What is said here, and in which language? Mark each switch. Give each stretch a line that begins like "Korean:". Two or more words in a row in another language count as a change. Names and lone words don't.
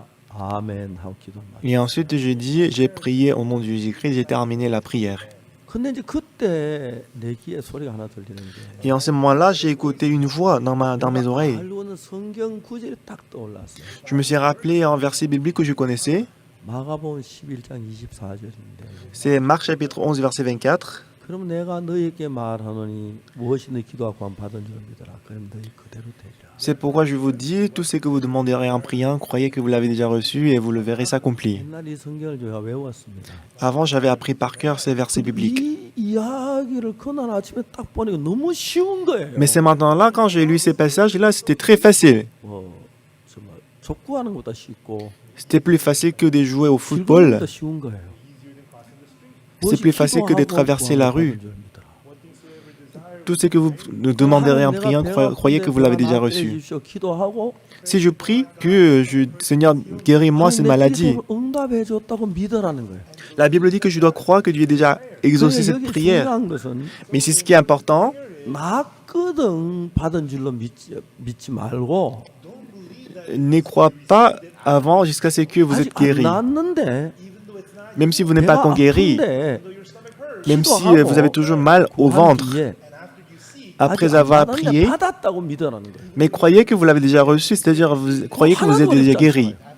Korean: 아멘 하고 기도.
French: Et ensuite je dis, j'ai prié au nom de Jésus-Christ, j'ai terminé la prière.
Korean: 근데 이제 그때 내 귀에 소리가 하나 들리는 게
French: Et en ce moment-là, j'ai écouté une voix dans mes oreilles.
Korean: 알고 있는 성경 구절이 딱 떠올랐어요.
French: Je me suis rappelé un verset biblique que je connaissais.
Korean: 마가복음 11장 24절인데
French: C'est Marc chapitre 11, verset 24.
Korean: 그럼 내가 너희에게 말하노니 무엇이 너 기도하고 안 받은 줄 믿어라. 그럼 너희 그대로 되리라.
French: C'est pourquoi je vous dis, tout ce que vous demanderez en priant, croyez que vous l'avez déjà reçu et vous le verrez s'accomplir.
Korean: 옛날 이 성경을 제가 외웠습니다.
French: Avant, j'avais appris par cœur ces versets bibliques.
Korean: 이 이야기를 그날 아침에 딱 보니까 너무 쉬운 거예요.
French: Mais c'est maintenant-là, quand j'ai lu ces passages-là, c'était très facile.
Korean: 정말 족구하는 것보다 쉽고
French: C'était plus facile que de jouer au football.
Korean: 것보다 쉬운 거예요.
French: C'est plus facile que de traverser la rue. Tout ce que vous demanderez en priant, croyez que vous l'avez déjà reçu. Si je prie que Seigneur, guéris-moi cette maladie, la Bible dit que je dois croire que Dieu a déjà exaucé cette prière. Mais c'est ce qui est important.
Korean: 낫거든 받은 줄로 믿지 말고
French: Ne crois pas avant jusqu'à ce que vous êtes guéri. Même si vous n'êtes pas encore guéri, même si vous avez toujours mal au ventre, après avoir prié, mais croyez que vous l'avez déjà reçu, c'est-à-dire croyez que vous êtes déjà guéri.